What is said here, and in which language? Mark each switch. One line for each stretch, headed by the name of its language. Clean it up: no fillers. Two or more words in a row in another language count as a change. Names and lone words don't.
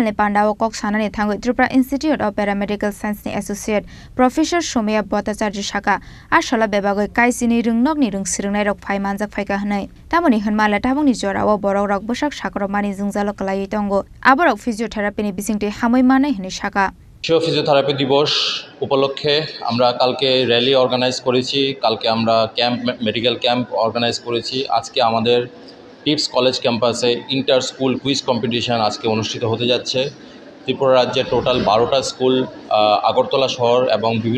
Kok Borok: ni Pandawa koksana ni thangoi Tripura Institute of Paramedical Science ni
English: associate Professor
Kok Borok: Somya Bhattacharya Shaka Ashala bebagoi kaisini rungnok ni rungsrungnai rok phai manjak phaika hanai tamoni hanmala tabungni jorao borok rok bosak sakrok mani jungjalo kalai tongo aborok physiotherapy ni bisingte hamoi manai hini Shaka
Bangla: বিশ্ব ফিজিওথেরাপি দিবস উপলক্ষে আমরা কালকে
English: rally organize
Bangla: করেছি কালকে আমরা
English: medical camp organize
Bangla: করেছি আজকে আমাদের টিপস
English: college campus inter school quiz competition
Bangla: আজকে অনুষ্ঠিত হতে যাচ্ছে ত্রিপুরা রাজ্যের টোটাল 12টা স্কুল আগরতলা শহর এবং বিভিন্ন